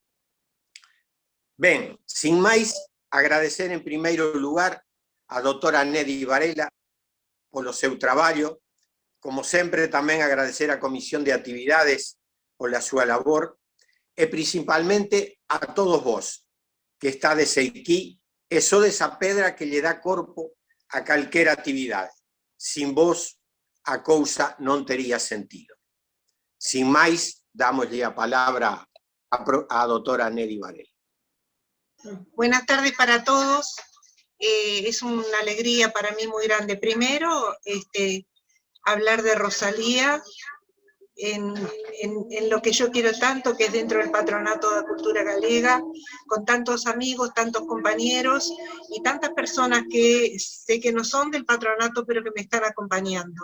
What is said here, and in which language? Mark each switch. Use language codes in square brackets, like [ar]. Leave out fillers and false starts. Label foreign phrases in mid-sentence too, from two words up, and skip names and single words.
[gl] Ben, sin máis, agradecer en primeiro lugar a doutora Nedi Varela polo seu traballo, como sempre tamén agradecer a Comisión de Actividades pola súa labor, e principalmente a todos vós que estades aquí e sodes a pedra que lle dá corpo a calquera actividade. Sin vós a cousa non tería sentido. Sin máis, dámoslle a palabra a doutora Nedi Varela. [es] Buenas tardes para todos. Es una alegría para mí muy grande. Primero, hablar de Rosalía en lo que yo quiero tanto, que es dentro del Patronato de la Cultura Galega, con tantos amigos, tantos compañeros y tantas personas que sé que no son del patronato, pero que me están acompañando.